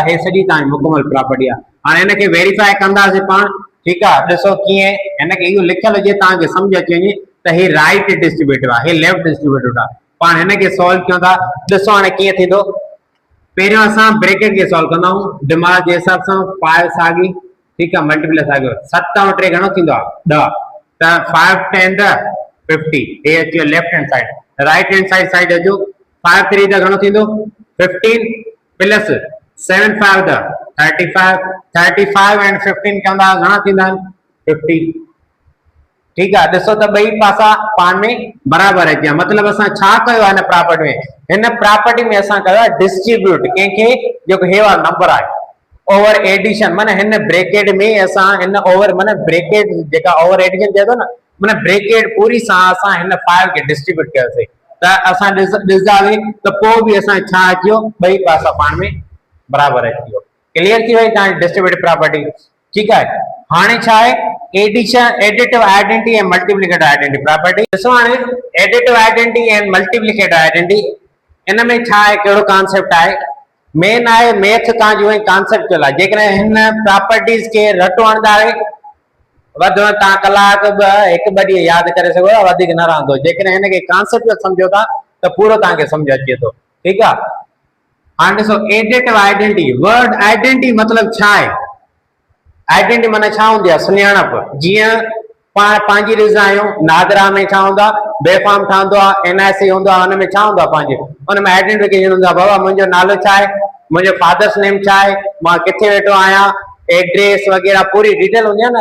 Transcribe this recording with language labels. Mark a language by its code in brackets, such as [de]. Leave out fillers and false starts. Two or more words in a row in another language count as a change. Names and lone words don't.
[sd] हे सजी ता मुकम्मल प्रॉपर्टी आ। हाने इनके वेरीफाई कंदासे पाण, [ur] ٹھیک ہے. [sd] ॾिसो कीअं हिनखे इहो लिखियल हुजे तव्हांखे सम्झ अची वञे त हे [en] right distributive [sd] आहे, हे [en] left distributive [sd] आहे। पाण हिनखे सॉल्व कयूं था, ॾिसो हाणे कीअं थींदो। पहिरियों असां ब्रैकेट खे सॉल्व कंदा आहियूं दिमाग़ जे हिसाब सां, 5 साॻी, ठीक आहे, मल्टीप्लाई साॻियो, 7 ऐं 3 घणो थींदो आहे 10, त 5 10 द 50, हे अची वियो [en] left hand side. right hand side [sd] अचो, 5 3 द घणो थींदो 15 प्लस 7 5 द 35 एंड 15 कंदा घणा थींदा 50, [ur] ٹھیک ہے. [sd] ॾिसो त ॿई पासा पाण में बराबर अची, मतलब असां छा कयो आहे हिन प्रॉपर्टी में असां कयो आहे डिस्ट्रीब्यूट कंहिंखे जेको हे वारो नंबर आहे [en] over addition, [sd] माना हिन ब्रैकेट में असां हिन ओवर माना ब्रैकेट जेका [en] over addition [sd] चए थो न, माना ब्रैकेट पूरी सां असां हिन 5 खे डिस्ट्रीब्यूट कयोसीं, त असां ॾिसंदासीं त पोइ बि असां छा अची वियो ॿई पासा पाण में बराबर अची वियो। क्लियर थी वई तव्हांजी [en] distributive property, [sd] ठीक है। हाणे छा आहे एडिशन, [en] additive identity and multiplicative identity property. [sd] ॾिसो हाणे [en] additive identity and multiplicative identity, [sd] इन में छा आहे कहिड़ो कॉन्सेप्ट आहे, मेन आहे [ur] میتھ کا جو ہے [sd] कॉन्सेप्चुअल आहे। जेकॾहिं हिन प्रॉपर्टीज के रटो हणंदा आहे वध में तव्हां कलाक हिकु ॿ ॾींहं यादि करे सघो था, वधीक न रहंदो। जेकॾहिं हिनखे कॉन्सेप्चुअल सम्झो था त पूरो तव्हांखे सम्झ अचे थो, ठीक आहे। हाणे ॾिसो [en] additive identity, word identity [sd] मतलब छा आहे, आइडेंटिटी माना छा हूंदी आहे सुञाणप। जीअं पाण पंहिंजी ॾिसंदा आहियूं नागरा में छा हूंदो आहे बेफाम ठहंदो आहे, NIC हूंदो आहे, हुन में छा हूंदो आहे पंहिंजे हुन में आइडेंटिफिकेशन हूंदो आहे, बाबा मुंहिंजो नालो छा आहे, मुंहिंजो [en] father's name [sd] छा आहे, मां किथे वेठो आहियां, एड्रेस वग़ैरह पूरी डिटेल हूंदी आहे न।